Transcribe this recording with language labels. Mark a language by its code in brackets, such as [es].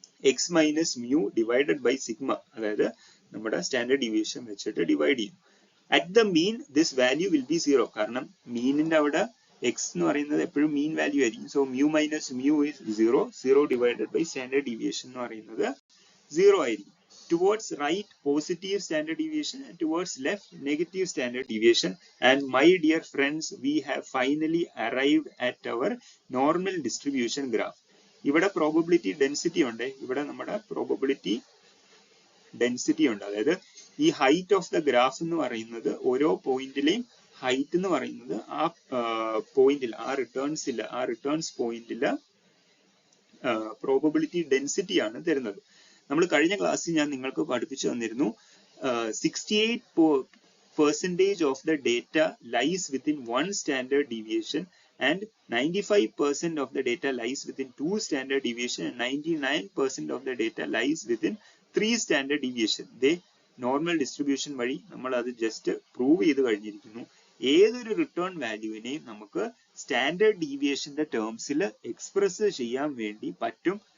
[en] x minus mu divided by sigma, [ml] അതായത് നമ്മുടെ standard deviation വെച്ചിട്ട് ഡിവൈഡ് ചെയ്യും. [en] at the mean this value will be 0, [ml] കാരണം മീനിന്റെ അവിടെ എക്സ് എന്ന് പറയുന്നത് എപ്പോഴും മീൻ വാല്യൂ ആയിരിക്കും. [en] So mu minus mu is 0. 0 divided by standard deviation [ml] എന്ന് പറയുന്നത് 0 ആയിരിക്കും. [en] Towards right positive standard deviation and towards left negative standard deviation. And my dear friends, we have finally arrived at our normal distribution graph. [ml] ഇവിടെ probability density ഉണ്ട്, ഇവിടെ നമ്മുടെ probability density ഉണ്ട്. അതായത് ഈ ഹൈറ്റ് ഓഫ് ദ ഗ്രാഫ് എന്ന് പറയുന്നത് ഓരോ പോയിന്റിലെയും ഹൈറ്റ് എന്ന് പറയുന്നത് ആ പോയിന്റിൽ, ആ റിട്ടേൺസ് പോയിന്റിൽ പ്രോബബിലിറ്റി ഡെൻസിറ്റി ആണ് തരുന്നത്. നമ്മൾ കഴിഞ്ഞ ക്ലാസ്സിൽ ഞാൻ നിങ്ങൾക്ക് പഠിപ്പിച്ചു തന്നിരുന്നു [en] 68% of the data lies within one standard deviation and 95% of the data lies within 2 standard deviation and 99% of the data lies within 3 standard deviation. [ml] They normal distribution വഴി നമ്മൾ അത് ജസ്റ്റ് പ്രൂവ് ചെയ്ത് കഴിഞ്ഞിരിക്കുന്നു. ഏതൊരു റിട്ടേൺ വാല്യൂവിനെയും നമുക്ക് സ്റ്റാൻഡേർഡ് ഡീവിയേഷന്റെ ടേംസിൽ എക്സ്പ്രസ് ചെയ്യാൻ വേണ്ടി പറ്റും.